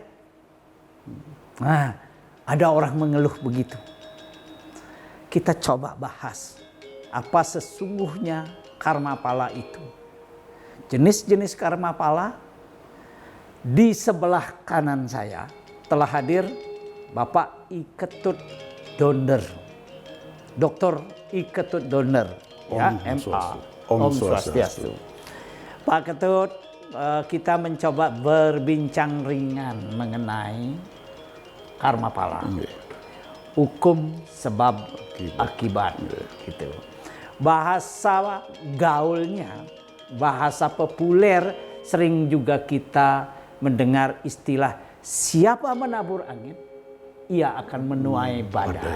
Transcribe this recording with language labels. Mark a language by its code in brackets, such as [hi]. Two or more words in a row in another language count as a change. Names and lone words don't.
[id] Nah, ada orang mengeluh begitu. Kita coba bahas apa sesungguhnya karma pala itu. Jenis-jenis karma pala. Di sebelah kanan saya telah hadir Bapak I Ketut Donder, Dr. I Ketut Donder, ya, MA. [ban] Om Swastiastu. [id] Pak Ketut, kita mencoba berbincang ringan mengenai karma pala, hukum sebab akibat, gitu. Bahasa gaulnya, bahasa populer, sering juga kita mendengar istilah siapa menabur angin, ia akan menuai badai.